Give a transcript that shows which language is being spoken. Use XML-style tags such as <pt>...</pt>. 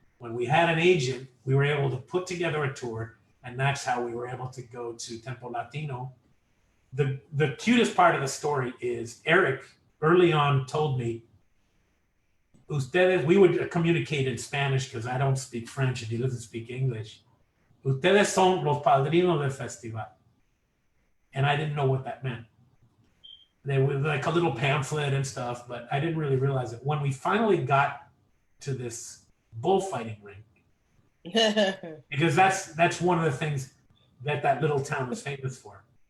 <en>When we had an agent, we were able to put together a tour, and that's how we were able to go to Tempo Latino. The cutest part of the story is Eric early on told me, we would communicate in Spanish because I don't speak French and he doesn't speak English.</en> <es>Ustedes son los padrinos del festival.</es> <en>And I didn't know what that meant. They were like a little pamphlet and stuff, but I didn't really realize it. When we finally got to this bullfighting ring, because that's one of the things that little town was famous for.</en>